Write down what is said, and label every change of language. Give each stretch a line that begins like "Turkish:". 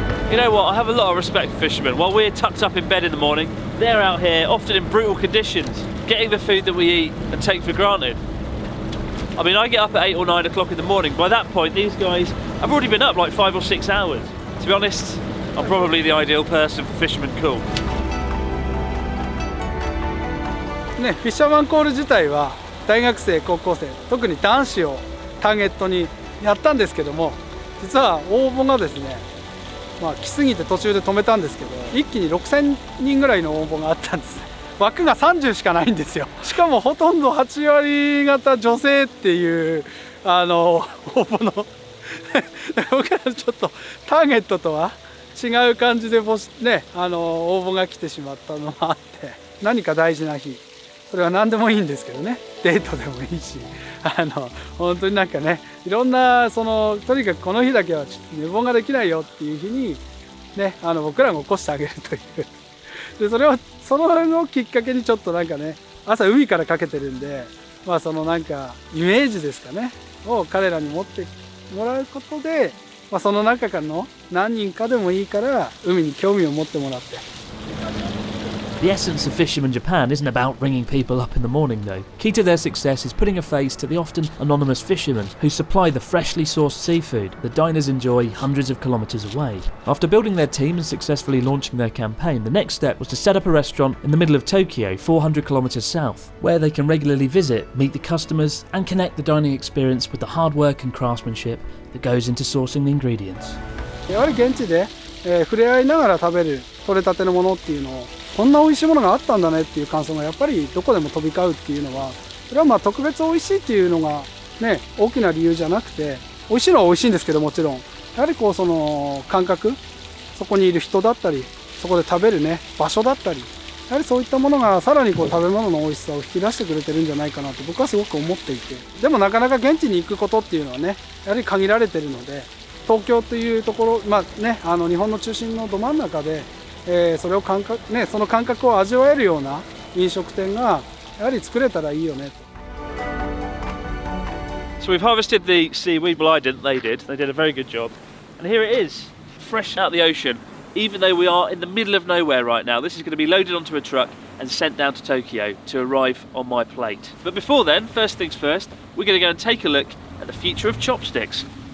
English: You know what, I have a lot of respect for fishermen. While we're tucked up in bed in the morning, they're out here, often in brutal conditions, getting the food that we eat and take for granted. I mean, I get up at 8 or 9 o'clock in the morning. By that point, these guys have already been up like 5 or 6 hours. To be honest, I'm probably the ideal person for Fisherman Cool.
Japanese: ね、フィッシャーマンコール自体は大学生、高校生、特に男子をターゲットにやったんですけども、実は応募がですね、来すぎて途中で止めたんですけど、一気に6000人ぐらいの応募があったんです。枠が30しかないんですよ。しかもほとんど8割方女性っていう応募の僕らちょっとターゲットとは違う感じで応募が来てしまったのもあって、何か大事な日、それは何でもいいんですけどね、デートでもいいし、本当になんかね、いろんなとにかくこの日だけはちょっと寝坊ができないよっていう日にね、僕らが起こしてあげるというで、そのきっかけにちょっとなんかね、朝海からかけてるんで、なんかイメージですかねを彼らに持ってもらうことで、その中からの何人かでもいいから海に興味を持ってもらって。
English: The essence of Fisherman Japan isn't about bringing people up in the morning though. Key to their success is putting a face to the often anonymous fishermen who supply the freshly sourced seafood that diners enjoy hundreds of kilometres away. After building their team and successfully launching their campaign, the next step was to set up a restaurant in the middle of Tokyo, 400 kilometres south, where they can regularly visit, meet the customers and connect the dining experience with the hard work and craftsmanship that goes into sourcing the ingredients.
Japanese: やはり現地で、触れ合いながら食べる取れたてのものっていうのを、こんな美味しいものがあったんだねっていう感想がやっぱりどこでも飛び交うっていうのは、それは特別美味しいっていうのがね、大きな理由じゃなくて、美味しいのは美味しいんですけど、もちろんやはりその感覚、そこにいる人だったり、そこで食べるね場所だったり、やはりそういったものがさらに食べ物の美味しさを引き出してくれてるんじゃないかなと僕はすごく思っていて、でもなかなか現地に行くことっていうのはね、やはり限られてるので、東京というところ、日本の中心のど真ん中で、その感覚を味わえるような飲食店がやはり作れたらいいよねと。
English: So we've harvested the seaweed. Well, I didn't. They did. They did a very good job. And here it is, fresh out of the ocean. Even though we are in the middle of nowhere right now, this is going to be loaded onto a truck and sent down to Tokyo to arrive on my plate. But before then, first things first, we're going to go and take a look at the future of chopsticks.